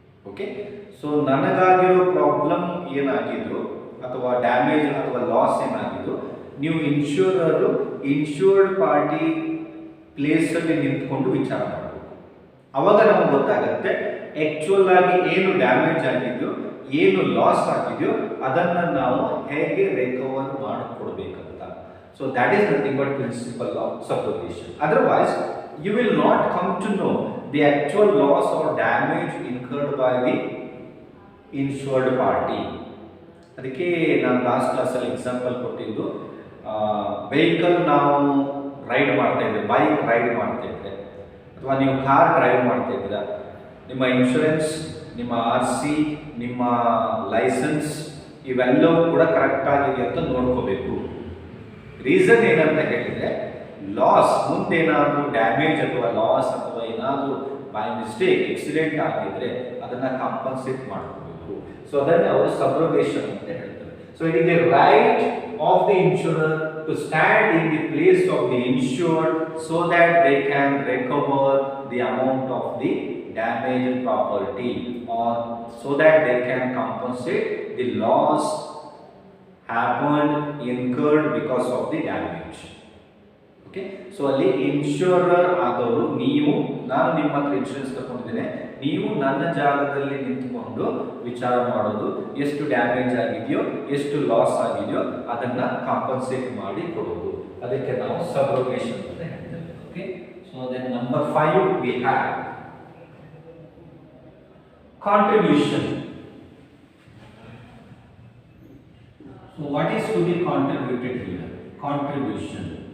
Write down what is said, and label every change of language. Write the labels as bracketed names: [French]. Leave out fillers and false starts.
[Kannada] Okay, so ನನಗಾಗಿರೋ problem ಏನಾಗಿದ್ರು ಅಥವಾ damage ಅಥವಾ loss ಏನಾಗಿದ್ದು, ನೀವು ಇನ್ಶೂರರು ಇನ್ಶೂರ್ಡ್ ಪಾರ್ಟಿ ಪ್ಲೇಸಲ್ಲಿ ನಿಂತ್ಕೊಂಡು ವಿಚಾರ ಮಾಡಬೇಕು. ಅವಾಗ ನಮಗೆ ಗೊತ್ತಾಗುತ್ತೆ ಆಕ್ಚುಯಲ್ ಆಗಿ ಏನು ಡ್ಯಾಮೇಜ್ ಆಗಿದೆಯೋ, ಏನು ಲಾಸ್ ಆಗಿದೆಯೋ ಅದನ್ನು ನಾವು ಹೇಗೆ recover ಮಾಡಿಕೊಡ್ಬೇಕಂತ. [English] So that is nothing but principle of subrogation. Otherwise you will not come to know the actual loss or damage incurred by the insured party. [Kannada] ಅದಕ್ಕೆ ನಾನು ಲಾಸ್ಟ್ ಕ್ಲಾಸಲ್ಲಿ ಎಕ್ಸಾಂಪಲ್ ಕೊಟ್ಟಿದ್ದು, ವೆಹಿಕಲ್ ನಾವು ರೈಡ್ ಮಾಡ್ತಾ ಇದ್ದೆ, ಬೈಕ್ ರೈಡ್ ಮಾಡ್ತಾ ಇದ್ದೆ ಅಥವಾ ನೀವು ಕಾರ್ ಡ್ರೈವ್ ಮಾಡ್ತಾ ಇದ್ದೀರಾ, ನಿಮ್ಮ ಇನ್ಶೂರೆನ್ಸ್, ನಿಮ್ಮ RC, ನಿಮ್ಮ ಲೈಸೆನ್ಸ್ ಇವೆಲ್ಲವೂ ಕೂಡ ಕರೆಕ್ಟ್ ಆಗಿದೆ ಅಂತ ನೋಡ್ಕೋಬೇಕು. ರೀಸನ್ ಏನಂತ ಹೇಳಿದರೆ, ಲಾಸ್ ಮುಂದೇನಾದರೂ ಡ್ಯಾಮೇಜ್ ಅಥವಾ ಲಾಸ್ ಅಥವಾ ಏನಾದರೂ ಬೈ ಮಿಸ್ಟೇಕ್ ಆಕ್ಸಿಡೆಂಟ್ ಆಗಿದ್ರೆ ಅದನ್ನು ಕಾಂಪನ್ಸೇಟ್ ಮಾಡ್ಕೋಬೇಕು. ಸೊ ಅದನ್ನೇ ಅವರು ಸಬ್ರೋಗೇಷನ್ ಅಂತ ಹೇಳ್ತಾರೆ. [English] So it is the right of the insurer to stand in the place of the insured so that they can recover the amount of the damaged property, or so that they can compensate the loss happened incurred because of the damage. [Kannada] Okay, so ಅಲ್ಲಿ ಇನ್ಶೂರರ್ ಆದವರು ನೀವು, ನಾನು ನಿಮ್ಮ ಹತ್ರ insurance ತಗೊಂಡಿದ್ದೇನೆ, ನೀವು ನನ್ನ ಜಾಗದಲ್ಲಿ ನಿಂತುಕೊಂಡು ವಿಚಾರ ಮಾಡೋದು, ಎಷ್ಟು ಡ್ಯಾಮೇಜ್ ಆಗಿದೆಯೋ, ಎಷ್ಟು ಲಾಸ್ ಆಗಿದೆಯೋ ಅದನ್ನ ಕಾಂಪನ್ಸೇಟ್ ಮಾಡಿ ಕೊಡೋದು. ಅದಕ್ಕೆ ನಾವು ಸಬ್ರೋಗೇಷನ್ ಅಂತ ಹೇಳ್ತೇವೆ. [English] Okay, so then number 5 we have contribution. So what is to be contributed here? Contribution.